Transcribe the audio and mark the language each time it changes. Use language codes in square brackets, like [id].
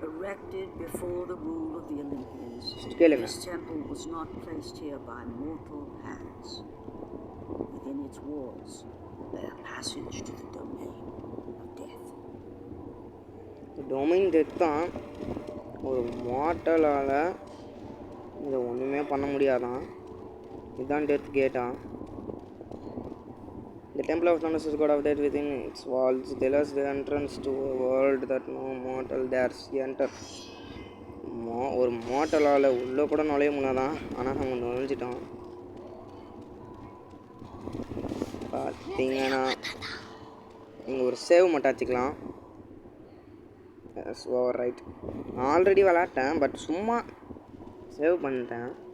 [en] erected before the rule of the Olympians. [ta] கேளுங்க. [en] This temple was not placed here by mortal hands. Within its walls lay a passage to the domain of death. Domain death தான். [ta] ஒரு மார்ட்டலால் இதை ஒன்றுமே பண்ண முடியாதான். இதுதான் death கேட்டா. [en] The temple of Thanatos is god of death. Within its walls there is the entrance to a world that no mortal dares enter. [ta] ஒரு மார்ட்டலால் உள்ளே கூட நுழைய முடியாதான். ஆனால் நம்ம நுழைஞ்சிட்டோம். பார்த்தீங்கன்னா இங்கே ஒரு சேவ் மட்டும் வச்சுக்கலாம். [en] Yes overwrite. [ta] Already விளாட்டேன் but சும்மா சேவ் பண்ணிட்டேன்.